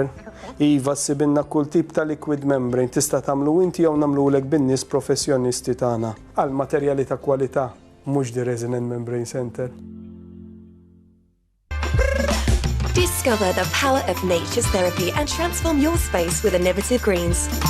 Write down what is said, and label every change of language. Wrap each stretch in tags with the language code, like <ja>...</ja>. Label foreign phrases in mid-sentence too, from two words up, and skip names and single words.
<mt>Iva sibinna kull tip ta'</mt> <en>liquid membrane</en> <mt>tista' tagħmlu inti jew nagħmlulek bin-nies professjonisti tagħna għal materjali ta' kwalità mhux the Resonant Membrane Center.</mt> <en>Discover the power of nature's therapy and transform your space with innovative greens.</en>